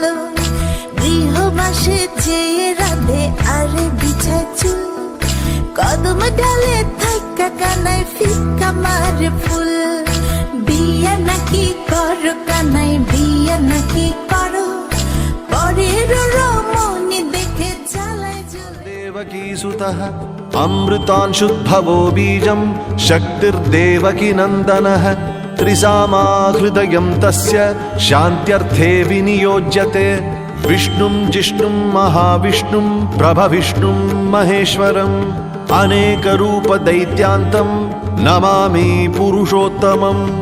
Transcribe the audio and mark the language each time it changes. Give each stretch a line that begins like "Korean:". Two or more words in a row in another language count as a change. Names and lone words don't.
Bangla: গৃহবাসে চেয়ে রাধে আরে বিছায় চুল, কদম ডালে থাকা কানাই ফিকা মারে ফুল। বিয়া নাকি করো কানাই, বিয়া নাকি করো, পরের রমণী দেখে জ্বালায় জ্বলে।
Sanskrit: देवकी सुतः अमृतांशुद्भवो बीजं शक्तिर्देवकी नन्दनः, त्रिसामा हृदयं तस्य शान्त्यर्थे विनियोज्यते। विष्णुं जिष्णुं महाविष्णुं प्रभविष्णुं महेश्वरम्, अनेकरूपदैत्यान्तं नमामि पुरुषोत्तमम्।